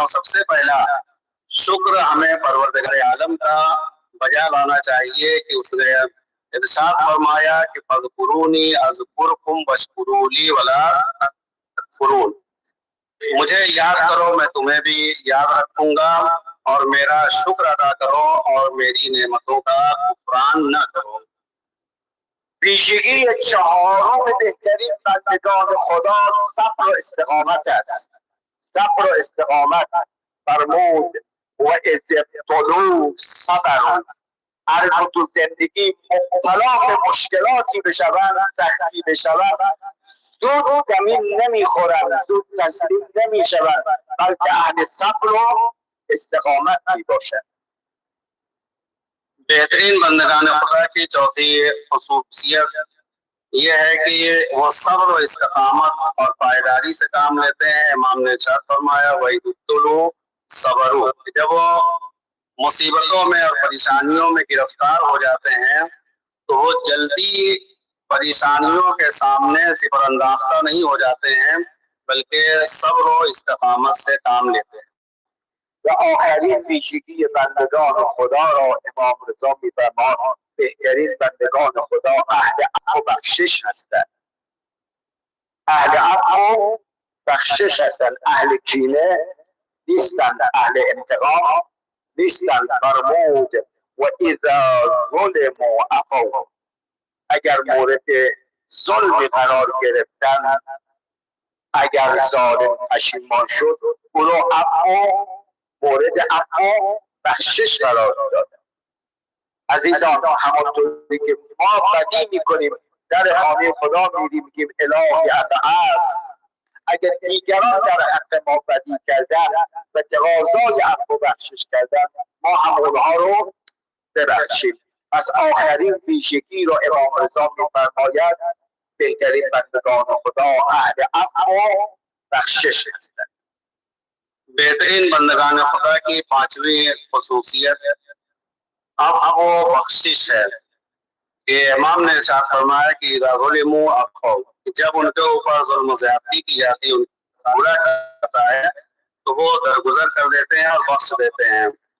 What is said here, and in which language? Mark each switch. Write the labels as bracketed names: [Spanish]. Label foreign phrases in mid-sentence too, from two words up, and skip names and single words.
[Urdu] اور سب سے پہلا شکر ہمیں پروردگار عالم کا بجا لانا چاہیے کہ اس نے ارشاد فرمایا کہ [Arabic] فاذكروني أذكركم واشكروا لي ولا تكفرون, [Urdu] مجھے یاد کرو میں تمہیں بھی یاد رکھوں گا، اور میرا شکر ادا کرو اور میری نعمتوں کا کفران نہ کرو. [Persian] ویژگی چهارم بهترین بندگان خدا صبر و استقامت است. صبر و استقامت فرمود و از [Arabic] ابتلوا صبروا. [Persian] هر تو زندگی مبتلا به مشکلاتی بشوند، سختی بشوند، زود زمین نمیخورند، زود تسلیم نمیشوند، بلکه اهل صبر و استقامت می باشند. [Urdu] بہترین بندگان خدا کی چوتھی خصوصیت یہ ہے کہ وہ صبر اور استقامت اور پائیداری سے کام لیتے ہیں. امام نے ارشاد فرمایا [Arabic] وإذا ابتلوا صبروا, [Urdu] جب وہ مصیبتوں میں اور پریشانیوں میں گرفتار ہو جاتے ہیں تو وہ جلدی پریشانیوں کے سامنے سپرانداز نہیں ہو جاتے ہیں، بلکہ صبر اور استقامت سے کام لیتے ہیں. [Persian] و آخرین ویژگی بندگان خدا را امام رضا می‌فرماید بهترین بندگان خدا اهل عفو و بخشش هستند. اهل عفو و بخشش هستند، اهل کینه نیستند، اهل انتقام نیستند. فرمود [Arabic] و اذا ظلموا عفوا، [Persian] اگر مورد ظلمی قرار گرفتن، اگر ظالم پشیمان شد، او را عفو مورد عفو بخشش قرار داده. عزیزان، همانطوری که ما بدی میکنیم در خانه خدا میریم میگیم [Arabic] الهی ابعد، [Persian] اگر دیگران در حق ما بدی کردن و تقاضای عفو بخشش کردن، ما هم اونها رو ببخشیم. پس آخرین ویژگی رو امام رضا میفرماید بهترین بندگان خدا اهل عفو و بخشش هستند. [Urdu] بہترین بندگان خدا کی پانچویں خصوصیت اب وہ بخشش ہے کہ امام نے ارشاد فرمایا کہ جب ان کے اوپر ظلم زیادتی کی جاتی ہے، ان کا برا کرتا ہے، تو وہ درگزر کر دیتے ہیں اور بخش دیتے ہیں.